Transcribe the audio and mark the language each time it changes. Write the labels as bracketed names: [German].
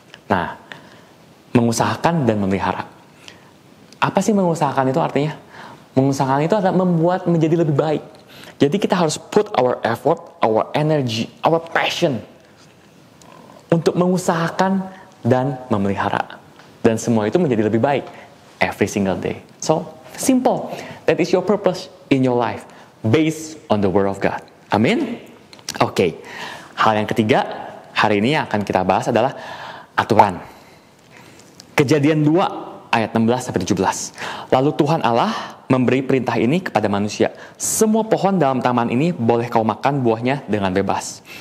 [Indonesian] Nah, mengusahakan dan memelihara. Apa sih mengusahakan itu artinya? Mengusahakan itu adalah membuat menjadi lebih baik. Jadi kita harus [English] put our effort, our energy, our passion [Indonesian] untuk mengusahakan dan memelihara. Dan semua itu menjadi lebih baik [English] every single day. So, simple. That is your purpose in your life based on the Word of God. [Indonesian] Amin? Oke. Hal yang ketiga, hari ini yang akan kita bahas adalah aturan. Kejadian 2 ayat 16-17. Lalu Tuhan Allah memberi perintah ini kepada manusia. Semua pohon dalam taman ini boleh kau makan buahnya dengan bebas.